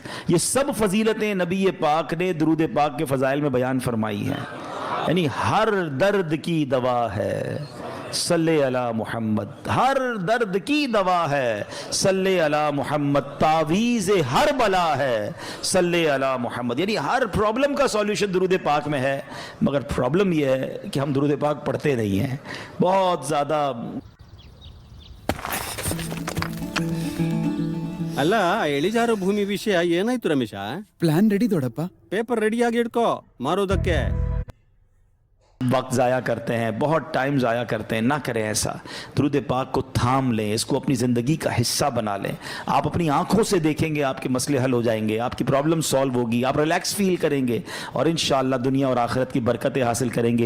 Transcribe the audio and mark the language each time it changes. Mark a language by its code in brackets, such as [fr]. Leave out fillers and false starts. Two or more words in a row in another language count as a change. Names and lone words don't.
[ur] یہ سب فضیلتیں نبی پاک نے درود پاک کے فضائل میں بیان فرمائی ہیں، یعنی ہر درد کی دوا ہے [ar] صلی علی محمد، [ur] ہر درد کی دوا ہے [ar] صلی علی محمد، [ur] تعویذ ہر بلا ہے [ar] صلی علی محمد، [ur] یعنی ہر [en] problem ka solution [ur] درود پاک میں ہے، مگر پرابلم یہ ہے کہ ہم درود پاک پڑھتے نہیں ہیں بہت زیادہ۔ [kn] ಅಲ್ಲ ಇಳಿಜಾರು ಭೂಮಿ ವಿಷಯ ಏನಾಯ್ತು ರಮೇಶ? ಪ್ಲಾನ್ ರೆಡಿ ದೊಡ್ಡಪ್ಪ, ಪೇಪರ್ ರೆಡಿಯಾಗಿ ಇಟ್ಕೋ ಮಾರೋದಕ್ಕೆ। [ur] وقت ضائع کرتے ہیں، بہت ٹائم ضائع کرتے ہیں، نہ کریں ایسا۔ درود پاک کو تھام لیں، اس کو اپنی زندگی کا حصہ بنا لیں، آپ اپنی آنکھوں سے دیکھیں گے آپ کے مسئلے حل ہو جائیں گے، آپ کی [en] problem solve [ur] ہوگی، آپ [en] relax feel [ur] کریں گے اور انشاءاللہ دنیا اور آخرت کی برکتیں حاصل کریں گے۔